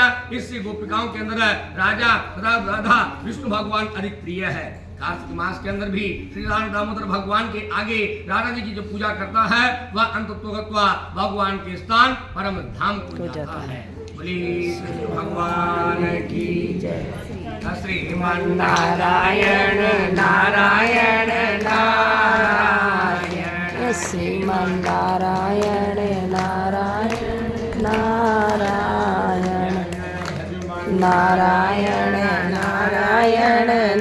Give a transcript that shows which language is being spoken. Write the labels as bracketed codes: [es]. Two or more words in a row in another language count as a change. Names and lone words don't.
[hi] इससे गोपिकाओं के अंदर राजा तथा राधा विष्णु भगवान अधिक प्रिय है। कार्तिक मास के अंदर भी श्री राम दामोदर भगवान के आगे राधा जी की जो पूजा करता है वह अंततोगत्वा भगवान के स्थान परम धाम को जाता है। बोलिए श्री भगवान की जय। श्रीमन नारायण नारायण नारायण, श्रीमन नारायण नारायण नारायण, नारायण नारायण